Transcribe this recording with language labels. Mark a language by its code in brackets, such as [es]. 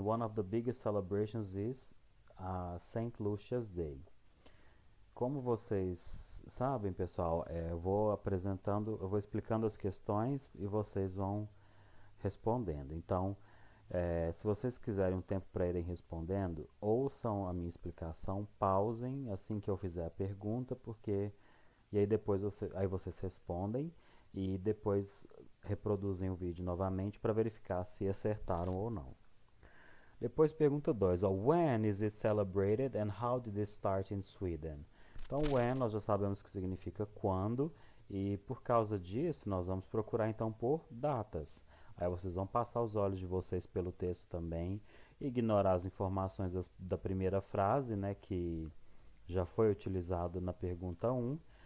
[en] One of the biggest celebrations is Saint Lucia's Day. [pt] Como vocês sabem, pessoal, eu vou explicando as questões e vocês vão respondendo. Então, se vocês quiserem um tempo para irem respondendo, ouçam a minha explicação, pausem assim que eu fizer a pergunta, porque e aí depois vocês respondem e depois reproduzem o vídeo novamente para verificar se acertaram ou não. Depois pergunta 2, [en] when is it celebrated and how did it start in Sweden? [pt] Então, when nós já sabemos que significa quando, e por causa disso nós vamos procurar então por datas. Aí vocês vão passar os olhos de vocês pelo texto também, ignorar as informações da primeira frase, né, que já foi utilizado na pergunta 1.